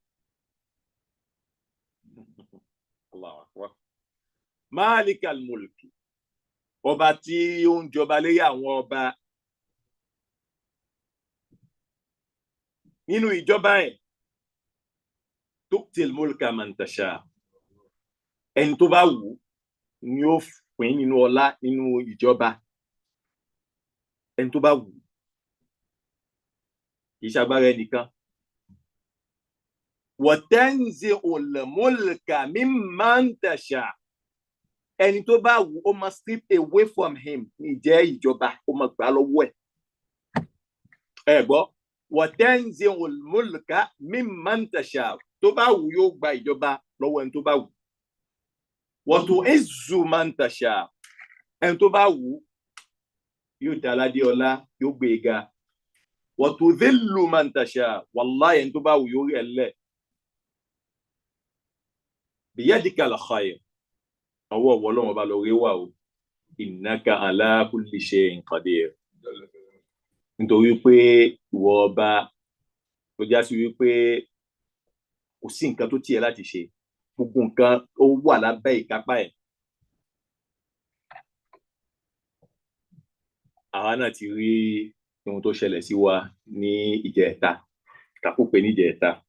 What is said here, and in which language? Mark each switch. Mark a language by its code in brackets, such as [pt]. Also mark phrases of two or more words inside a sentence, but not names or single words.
[ar] الله أكبر. مالك الملك, [yo] ọba tí ó ń jọba lérí àwọn ọba. Nínú ìjọba ẹ̀, [ar] تؤتي الملك من تشاء, [yo] ẹni tó bá wù ni ó pín nínú ọlá nínú ìjọba. Ẹni tó bá wù, kì í ṣagbára ẹnìkan. [ar] وتنزع الملك ممن تشاء, [yo] ẹni tó bá wù ó máa [en] strip away from him [yo] ìjẹ́ ìjọba, ó máa gbà lọ́wọ́ ẹ̀. Ẹ gbọ́, [ar] وتنزع الملك ممن تشاء, [yo] tó bá wù yóò gba ìjọba lọ́wọ́ ẹni tó bá wù. [ar] وتعز من تشاء, [yo] ẹni tó bá wù yóò dá aládé ọlá, yóò gbé ga. [ar] وتذل من تشاء, [yo] wallahi ẹni tó bá wù yóò rí ẹlẹ́. [ar] بيدك الخير, [yo] ọwọ́ Ọlọ́run ọba lọ rí wà o. [ar] إنك على كل شيء قدير. [yo] Nítorí pé ìwọ ọba tó já sí wípé kò sí nǹkan tó tiẹ̀ láti ṣe, gbogbo nǹkan ó wà lábẹ́ ìkápá ẹ̀. Àwa náà ti rí ohun tó ṣẹlẹ̀ sí wa ní ìjẹta, kàkópe ní ìjẹta.